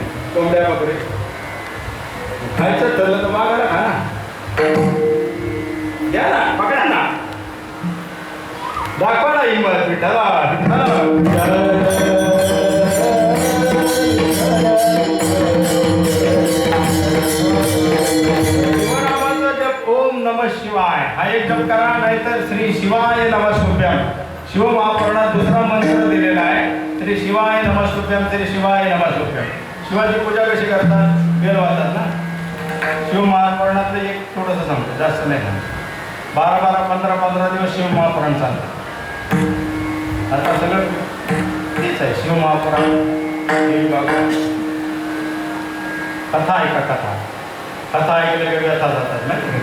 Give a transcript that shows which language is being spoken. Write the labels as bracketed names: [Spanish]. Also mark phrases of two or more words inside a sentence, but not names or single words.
[Marathi] कोंबड्या वगैरे खायचं ठरलं तर मागायला खा ना, घ्या ना, पकडा ना, दाखवा ना हिंमत. शिवनामाचा जप [Sanskrit] ओम नमः शिवाय [Marathi] हा एक जप करा, नाहीतर [Sanskrit] श्री शिवाय नमस्तुभ्यम. [Marathi] शिव महापुराणात दुसरा मंत्र दिलेला आहे, [Sanskrit] श्री शिवाय नमस्तुभ्यम, श्री शिवाय नमस्तुभ्यम. [Marathi] शिवाची पूजा कशी करतात, बेल वाजतात ना. शिव महापुराणातलं एक थोडंसं सांगतो, जास्त नाही सांगतो. 12-12, 15-15 दिवस शिव महापुराण चालतं. आता सगळं तेच आहे. शिव महापुराण, कथा ऐका, कथा ऐकल्या की व्यथा जातात नाही.